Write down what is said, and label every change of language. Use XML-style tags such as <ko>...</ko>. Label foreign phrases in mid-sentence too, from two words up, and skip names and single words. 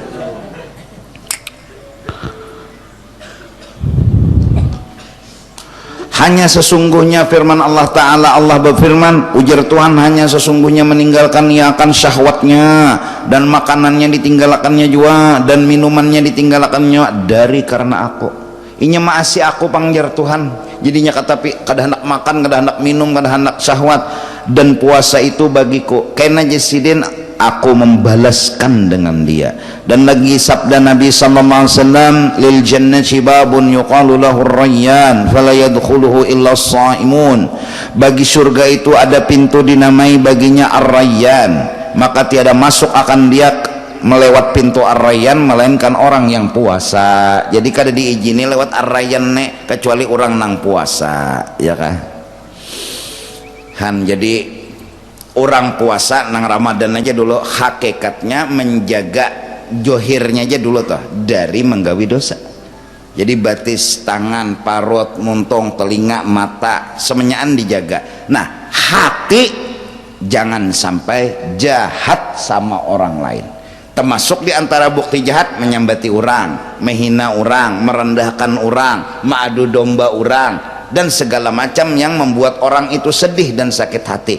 <bjn>Hanya sesungguhnya firman Allah Ta'ala, Allah berfirman, ujar Tuhan, hanya sesungguhnya meninggalkan ia akan syahwatnya, dan makanannya ditinggalkannya juga, dan minumannya ditinggalkannya dari karena aku. Inya maasi aku pangjar Tuhan, jadinya kata kada hendak makan, kada hendak minum, kada hendak syahwat. Dan puasa itu bagiku kena jasidin, aku membalaskan dengan dia. Dan lagi sabda Nabi</bjn> <ar>صلى الله عليه وسلم, للجنة باب يقال له الريان فلا يدخله إلا الصائمون.</ar> <bjn>Bagi surga itu ada pintu dinamai baginya ar-rayyan, maka tiada masuk akan dia melewat pintu ar-rayyan melainkan orang yang puasa. Jadi kada diizini lewat ar-rayyan nek kecuali orang nang puasa, ya kan? Jadi orang puasa nang Ramadan aja dulu hakikatnya menjaga johirnya aja dulu toh dari menggawi dosa. Jadi batis, tangan, parut, muntung, telinga, mata semuanyaan dijaga. Nah hati jangan sampai jahat sama orang lain. Termasuk di antara bukti jahat menyambati orang, menghina orang, merendahkan orang, mengadu domba orang, dan segala macam yang membuat orang itu sedih dan sakit hati.</bjn>